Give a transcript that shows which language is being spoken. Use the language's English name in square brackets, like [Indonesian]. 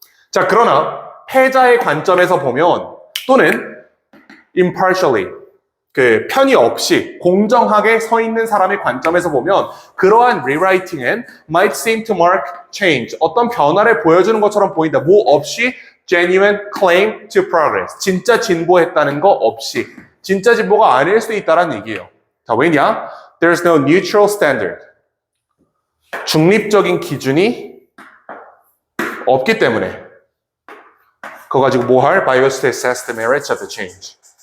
[Korean] 자, 그러나 패자의 관점에서 보면 또는 impartially 그 편의 없이 공정하게 서 있는 사람의 관점에서 보면 그러한 rewriting은 [English] might seem to mark change. [Korean] 어떤 변화를 보여주는 것처럼 보인다. 뭐 없이 [English] genuine claim to progress. [Korean] 진짜 진보했다는 거 없이. 진짜 진보가 아닐 수 있다는 얘기예요. 자, 왜냐? [English] There's no neutral standard. [Korean] 중립적인 기준이 없기 때문에. 그거 가지고 뭐 할? [English] Bias to assess the merits of the change.